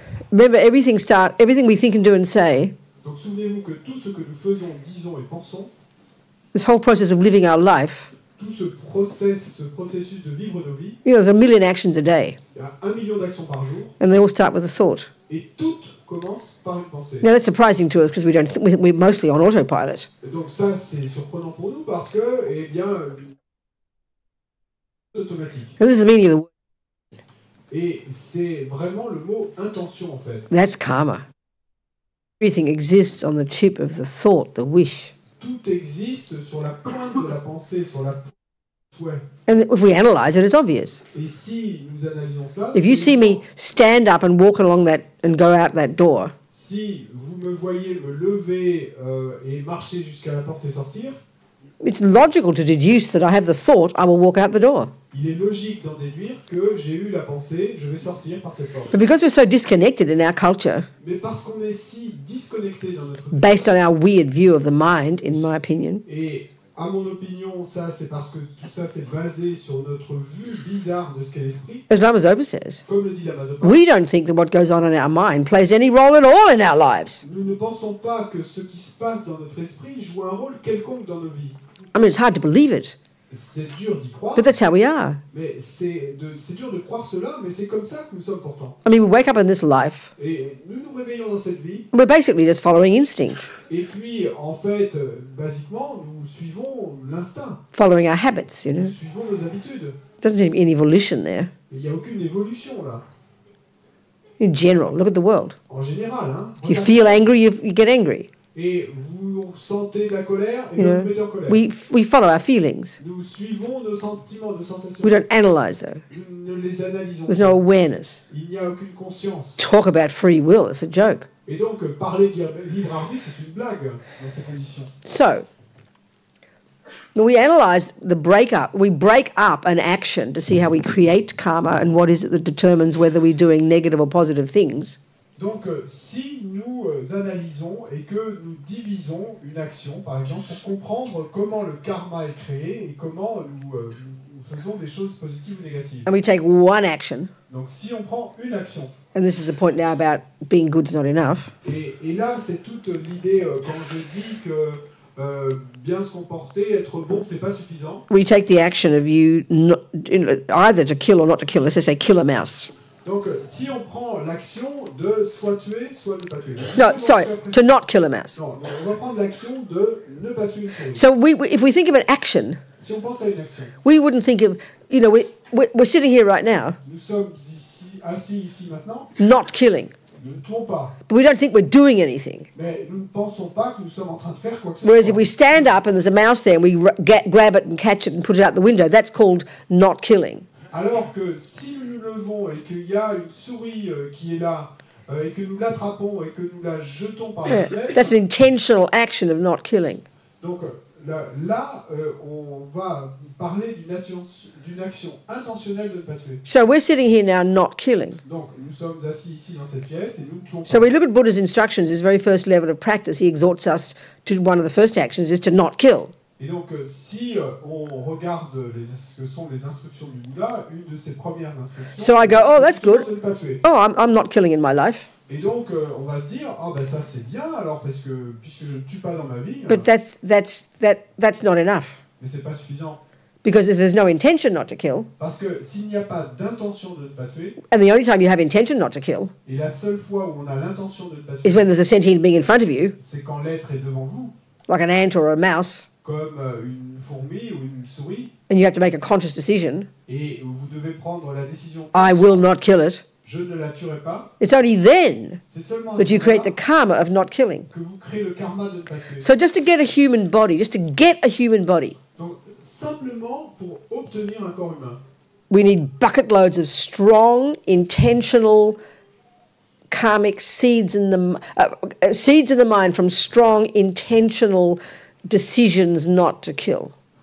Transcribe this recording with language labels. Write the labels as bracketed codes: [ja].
[en] Remember everything we think and do and say. [fr] Donc souvenez-vous que tout ce que nous faisons, disons et pensons. [en] This whole process of living our life. [fr] Tout ce processus de vivre nos vies. [en] You know, there's 1 million actions a day. [fr] Il y a 1 million d'actions par jour. [en] And they all start with a thought. [fr] Et toutes commencent par une pensée. [en] Now that's surprising to us because we're mostly on autopilot. [fr] Et donc ça c'est surprenant pour nous parce que eh bien automatique. [en] And this is the meaning of the word. [fr] Et c'est vraiment le mot intention en fait. [en] That's karma. Everything exists on the tip of the thought, the wish. [fr] Tout existe sur la pointe de la pensée, sur la pointe du souhait. [en] And if we analyse it, it's obvious. [fr] Et si nous analysons cela, [en] if you see me stand up and walk along that and go out that door, [fr] si vous me voyez me lever et marcher jusqu'à la porte et sortir, [en] it's logical to deduce that I have the thought I will walk out the door. [fr] Il est logique d'en déduire que j'ai eu la pensée, je vais sortir par cette porte. [en] But because we're so disconnected in our culture, [fr] mais parce qu'on est si disconnecté dans notre [en] based on our weird view of the mind, in my opinion. [fr] Et à mon opinion, ça c'est parce que tout ça c'est basé sur notre vue bizarre de ce qu'est l'esprit. [en] As Lama Zopa says, [fr] comme le dit Lama Zopa, [en] we don't think that what goes on in our mind plays any role at all in our lives. [fr] Nous ne pensons pas que ce qui se passe dans notre esprit joue un rôle quelconque dans nos vies. [en] I mean, it's hard to believe it. [fr] C'est dur d'y croire. [en] But that's how we are. [fr] Mais c'est dur de croire cela, mais c'est comme ça que nous sommes pourtant. [en] I mean, we wake up in this life. [fr] Et nous nous réveillons dans cette vie. [en] We're basically just following instinct. [fr] Et puis, en fait, basiquement, nous suivons l'instinct. [en] Following our habits, you know. [fr] Nous suivons nos habitudes. [en] Doesn't seem any evolution there. [fr] Il n'y a aucune évolution là. [en] In general, look at the world. [fr] En général, hein. [en] You feel angry, you get angry. [fr] Et vous ressentez de la colère et vous vous mettez en colère. [en] We follow our feelings. [fr] Nous suivons nos sentiments, nos sensations. [en] We don't analyse though. [fr] Nous ne les analysons [en] There's no awareness. [fr] Il n'y a aucune conscience. [en] Talk about free will, it's a joke. [fr] Et donc, parler de libre arbitre, c'est une blague dans ces conditions. [en] So, we analyse the breakup. We break up an action to see how we create karma and what is it that determines whether we're doing negative or positive things. [fr] Donc, si nous analysons et que nous divisons une action, par exemple, pour comprendre comment le karma est créé et comment nous faisons des choses positives ou négatives. [en] And we take one action. [fr] Donc, si on prend une action. [en] And this is the point now about being good is not enough. [fr] Et là, c'est toute l'idée quand je dis que bien se comporter, être bon, c'est pas suffisant. [en] We take the action of you either to kill or not to kill. Let's just say kill a mouse. [fr] Donc, si on prend l'action de soit tuer, soit ne pas tuer. [en] No, sorry, to not kill a mouse. [fr] Non, on va prendre l'action de ne pas tuer une souris. [en] So if we think of an action, [fr] si on pense à une action, [en] we wouldn't think of, you know, we're sitting here right now. [fr] Nous sommes assis ici maintenant. [en] Not killing. [fr] Nous ne tuons pas. [en] But we don't think we're doing anything. [fr] Mais nous ne pensons pas que nous sommes en train de faire quoi que ce soit. [en] Whereas if we stand up and there's a mouse there and we grab it and catch it and put it out the window, that's called not killing. [fr] Alors que si nous nous levons et qu'il y a une souris qui est là et que nous l'attrapons et que nous la jetons par la fenêtre, [en] that's an intentional action of not killing. [fr] Donc là, on va parler d'une action intentionnelle de ne pas tuer. [en] So we're sitting here now not killing. [fr] Donc, nous sommes assis ici dans cette pièce et nous ne tuons [en] So [fr] pas. [en] we look at Buddha's instructions, his very first level of practice. He exhorts us to one of the first actions is to not kill. [fr] Et donc, si on regarde ce que sont les instructions du Bouddha, une de ses premières instructions, [en] So I go, oh, that's [fr] c'est de [en] good. [fr] ne pas tuer. [en] Oh, I'm not killing in my life. [fr] Et donc, on va se dire, ah ben ça c'est bien, alors parce que puisque je ne tue pas dans ma vie, [en] But that's not enough. [fr] mais c'est pas suffisant. [en] Because if there's no intention not to kill, [fr] Parce que s'il n'y a pas d'intention de ne pas tuer, [en] and the only time you have intention not to kill [fr] et la seule fois où on a l'intention de ne pas [en] is [fr] tuer, [en] when there's a sentient being in front of you, [fr] c'est quand l'être est devant vous, [en] like an ant or a mouse, [fr] comme une fourmi ou une souris, [en] and you have to make a conscious decision, [fr] et vous devez prendre la décision. [en] I will not kill it. [fr] Je ne la tuerai pas. [en] It's only then [fr] C'est seulement à [en] that [fr] ce [en] you create the [fr] moment-là [en] karma of not killing. [fr] que vous créez le karma de ne pas tuer. [en] So just to get a human body, [fr] Donc, simplement pour obtenir un corps humain, [en] we need bucket loads of strong, intentional, karmic seeds in the mind from strong, intentional decisions not to kill.